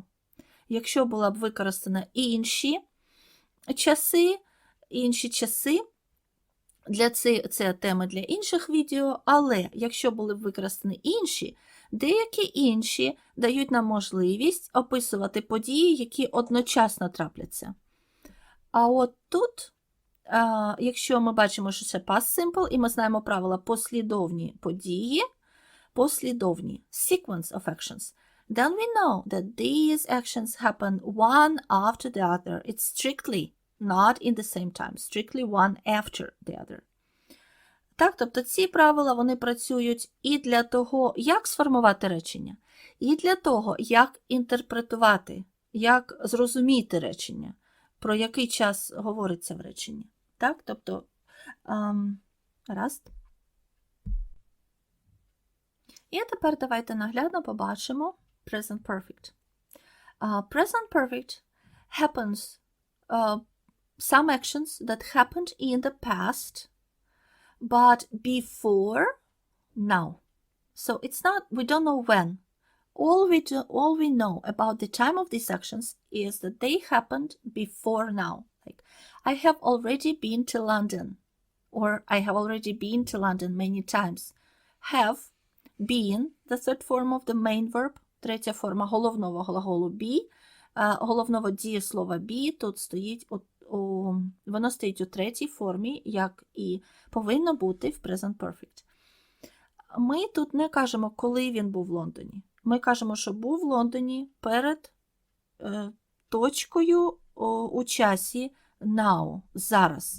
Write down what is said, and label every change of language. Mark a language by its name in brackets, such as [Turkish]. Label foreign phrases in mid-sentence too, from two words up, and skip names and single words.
[Ukrainian] Якщо була б використана інші часи, це теми для інших відео, але якщо були б використані інші, деякі інші дають нам можливість описувати події, які одночасно трапляться. А от тут, якщо ми бачимо, що це [English] past simple, [Ukrainian] і ми знаємо правила послідовні події, послідовні, [English] sequence of actions, then we know that these actions happen one after the other. It's strictly not in the same time, strictly one after the other. [Ukrainian] Так, тобто ці правила, вони працюють і для того, як сформувати речення, і для того, як інтерпретувати, як зрозуміти речення, про який час говориться в реченні. Так, тобто, раз. І тепер давайте наглядно побачимо [English] present perfect. Present perfect happens, some actions that happened in the past, but before now. So it's not, we don't know when all we know about the time of these actions is that they happened before now. Like, I have already been to London, or I have already been to London many times. Have, been, the third form of the main verb, [Ukrainian] третя форма головного глаголу be, головного дієслова be тут стоїть воно стоїть у третій формі, як і повинно бути в [English] present perfect. [Ukrainian] Ми тут не кажемо, коли він був в Лондоні. Ми кажемо, що був в Лондоні перед точкою у часі now, зараз.